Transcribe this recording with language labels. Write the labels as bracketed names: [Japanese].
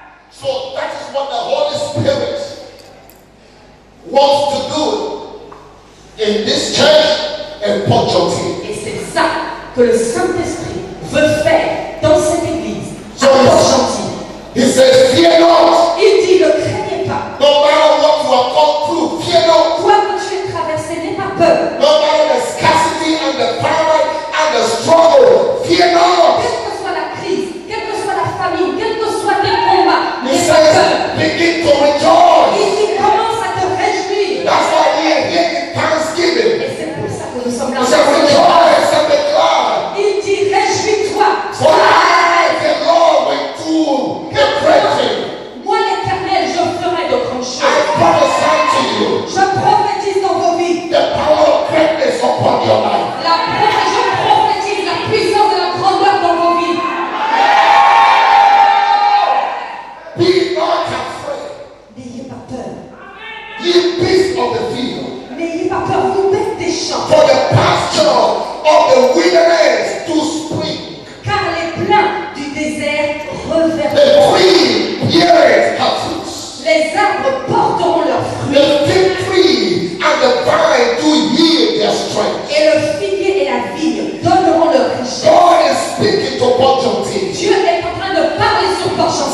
[English] So that is what the Holy Spirit wants to do in this church and Port-Gentil. [French] Et c'est ça que le Saint-Esprit veut faire dans cette église. À Port-Gentil. [English] he says, fear not. [French] Il dit, ne craignez pas. [English] No matter what you have gone through, fear not. [French] Quoi que tu aies traversé, n'aie pas peur. [English] No matter the scarcity and the famine and the struggle, fear not. [French] Quelle que soit la crise, quelle que soit la famine, quels que soient tes combats, [English] He [French] n'aie pas peur. [English] says, begin to rejoice. [French] Il dit, commence à te réjouir. [English] That's why we are here in Thanksgiving. [French] Et c'est pour ça que nous sommes là. [English] He said, rejoice and be glad. [French] Il dit, réjouis-toi. [English] For I, the Lord, will do the great thing. [French] Moi, l'Éternel, je ferai de grandes choses. [English] I prophesy to you [French] Je prophétise dans vos vies. [English] the power of greatness upon your life. [French] Je prophétise la puissance de la grandeur dans vos vies. [English] Be not afraid. [French] N'ayez pas peur. [English] Ye beasts of the field, [French] N'ayez pas peur, vous bêtes des champs. [English] for the pasture of the wilderness to spring. [French] Car les pleins du désert [English] The [French] reverderont. [English] tree beareth her fruits. [French] Les arbres porteront leurs fruits. [English] The fig tree and the vine do yield their strength. [French] Et le figuier et la vigne donneront leur richesse. [English] God is speaking to Port-Gentil. [French] Dieu est en train de parler sur Port-Gentil.